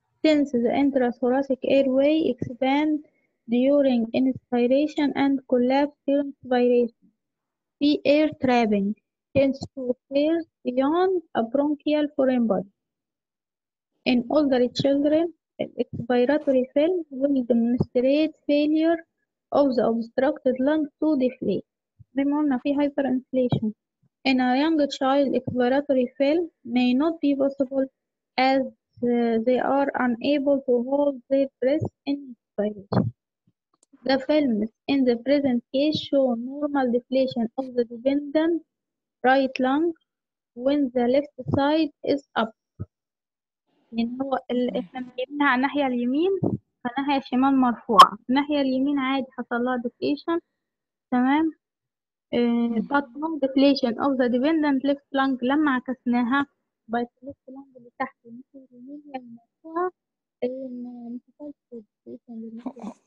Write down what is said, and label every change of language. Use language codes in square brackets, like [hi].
[en] since the intrathoracic airway expands during inspiration and collapse during expiration. في air trapping tends to occur beyond a bronchial foreign body. In older children, expiratory film will demonstrate failure of the obstructed lung to deflate. [ar] بما قلنا في hyperinflation. [en] In a young child, expiratory fill may not be possible as they are unable to hold their breath in expiration. The films in the present case show normal deflation of the dependent right lung when the left side is up. [ar] يعني هو احنا جبناها على الناحية اليمين فالناحية الشمال مرفوعة، الناحية اليمين عادي حصل لها deflation. تمام. [en] but no deflation of the dependent left lung [ar] لما عكسناها بقت left lung اللي تحت الناحية اليمين هي المرفوعة ما حصلش deflation للناحية